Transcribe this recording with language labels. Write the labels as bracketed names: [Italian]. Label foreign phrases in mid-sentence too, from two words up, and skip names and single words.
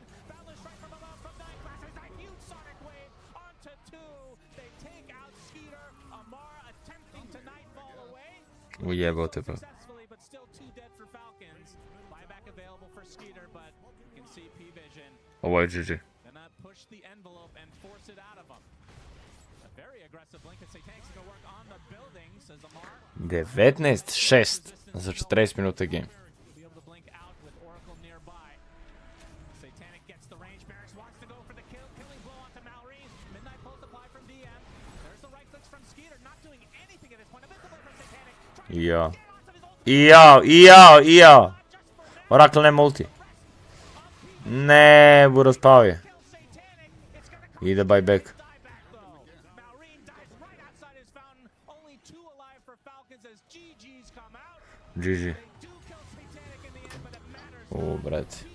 [English] Boundless Strike from above from 9 class. There's a huge sonic wave onto 2. They take out Skeeter. Amar attempting to nightfall away. [Serbian] Ujebote pa. [English] Successfully, but still 2 dead for Falcons. Buyback available for Skeeter, but you can see P-Vision. [Serbian] Ovo je GG. [English] Gonna push the envelope and force it out of him. A very aggressive blink and Satanic's gonna work on the building, says Amar. [Serbian] 19-6 za 40 minuta game. [English] Be able to blink out with Oracle nearby. Satanic gets the range. Barracks wants to go for the kill. Killing blow onto Mallory. Midnight pulse apply from DM. There's the right clicks from Skeeter. Not doing anything at this point. A bit from Satanic. [Serbian] Jao. Oracle nema ulti. Ne, Buras pao je. Ide buyback. GG. Brate.